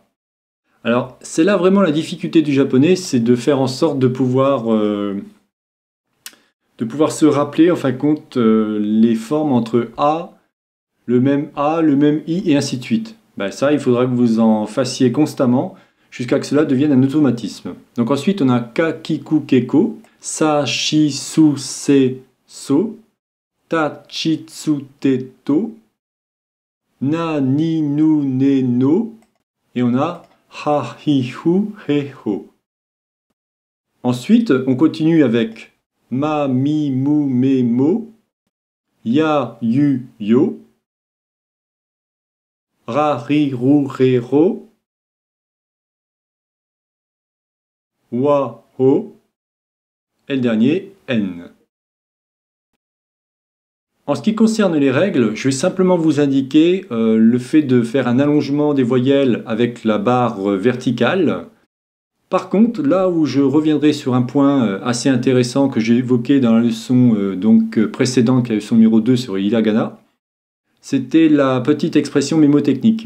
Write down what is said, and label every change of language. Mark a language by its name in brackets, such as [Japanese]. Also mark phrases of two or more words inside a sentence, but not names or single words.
[French] Alors, c'est là vraiment la difficulté du japonais, c'est de faire en sorte de pouvoir se rappeler, en fin de compte, les formes entre A, le même I, et ainsi de suite. Ça, il faudra que vous en fassiez constamment, jusqu'à que cela devienne un automatisme. Donc ensuite, on a [Japanese] ka, kiku, keko, sa, shi, su, se, so, ta, chi, tsu, te, to, na, ni, nu, ne, no, [French] et on a [Japanese] ha, hi, hu, he, ho. [French] Ensuite, on continue avec [Japanese] ma, mi, mu, me, mo, ya, yu, yo, ra, ri, ru, re, ro, wa, ho, [French] et le dernier, N. En ce qui concerne les règles, je vais simplement vous indiquer le fait de faire un allongement des voyelles avec la barre verticale. Par contre, là où je reviendrai sur un point assez intéressant que j'ai évoqué dans la leçon précédente, qui est la leçon numéro 2 sur hiragana, c'était la petite expression mémotechnique.